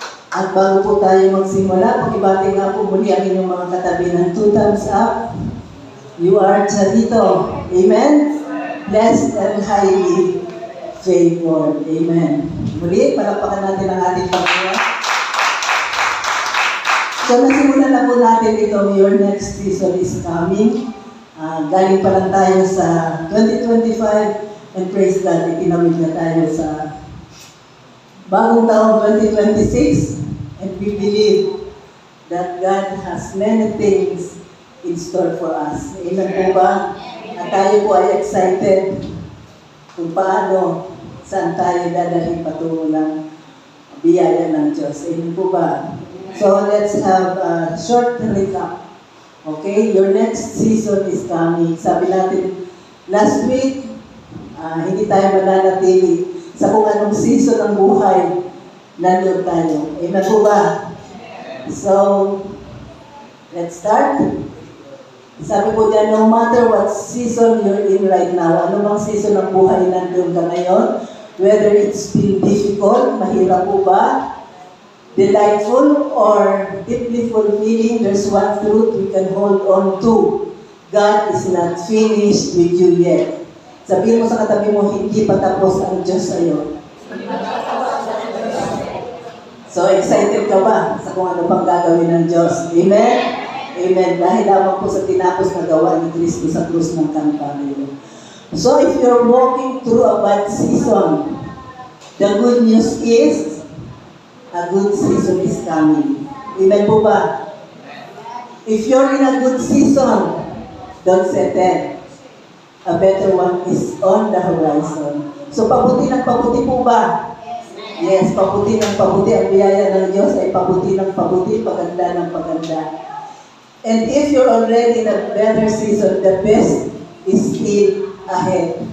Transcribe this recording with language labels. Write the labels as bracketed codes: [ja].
[tl] At bago po tayo magsimula, pag-ibati nga po muli ang inyong mga katabi ng [en] 2 thumbs up. You are Charito. Amen? Blessed and highly favored. [tl] Amen. Muli, palakpakan natin ang ating Panginoon. So, nasimulan na po natin itong Your Next Season is Coming. Galing pa lang tayo sa 2025 [en] and praise God, [tl] itinawid na tayo sa bagong taong 2026 [en] and we believe that God has many things in store for us. [tl] Amen po ba? At tayo po ay excited kung paano, saan tayo dadalhin patungo ng biyaya ng Diyos. Amen po ba? [en] So let's have a short recap. Okay, your next season is coming. [tl] Sabi natin, last week, hindi tayo mananatili sa kung anong season ng buhay, nandun tayo. Amen po ba? [en] So, let's start. [tl] Sabi ko dyan, [en] no matter what season you're in right now, [tl] ano bang season ng buhay nandun ka ngayon, [en] whether it's been difficult, [tl] mahirap po ba, [en] delightful or deeply fulfilling, there's one truth we can hold on to. God is not finished with you yet. [tl] Sabihin mo sa katabi mo, hindi pa tapos ang Diyos sa'yo. So, excited ka ba sa kung ano pang gagawin ng Diyos? Amen? Amen. Dahil lamang po sa tinapos na gawa ni Kristo sa krus ng Kalbaryo. [en] So, if you're walking through a bad season, the good news is, a good season is coming. [tl] Amen po ba? [en] If you're in a good season, don't settle. A better one is on the horizon. [tl] So, pabuti ng pabuti po ba? Yes, pabuti ng pabuti. Ang biyaya ng Diyos ay pabuti ng pabuti, paganda ng paganda. [en] And if you're already in a better season, the best is still ahead.